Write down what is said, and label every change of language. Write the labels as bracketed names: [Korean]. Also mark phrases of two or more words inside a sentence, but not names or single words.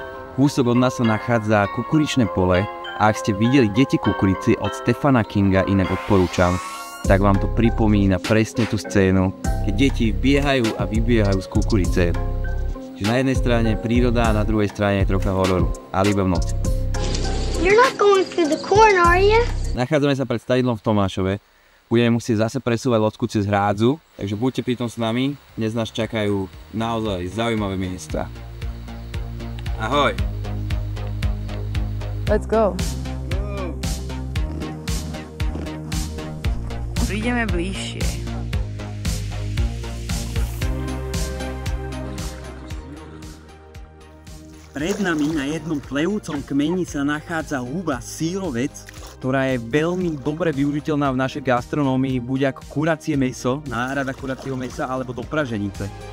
[Slovak] Kúsok od nás sa nachádza kukuričné pole a ak ste videli Deti kukurici od Stephena Kinga, inak odporúčam, tak vám to pripomína presne tú scénu, keď deti biehajú a vybiehajú z kukurice. Čiže na jednej strane príroda a na druhej strane trocha hororu, ale iba v noci. [English] You're not going through the corn, are you? [Slovak] Nachádzame sa pred stadidlom v Tomášove. Budeme musieť zase presúvať lodku cez hrádzu, takže buďte pri tom s nami. Dnes nás čakajú naozaj zaujímavé miesta. Ahoj! [English] Let's go. [Slovak] Prídeme bližšie. Pred nami na jednom plevúcom kmeni sa nachádza huba sírovec, ktorá je veľmi dobre využiteľná v našej gastronómii, buď ako kuracie mäso, náhrada kuracieho mäsa, alebo do praženice.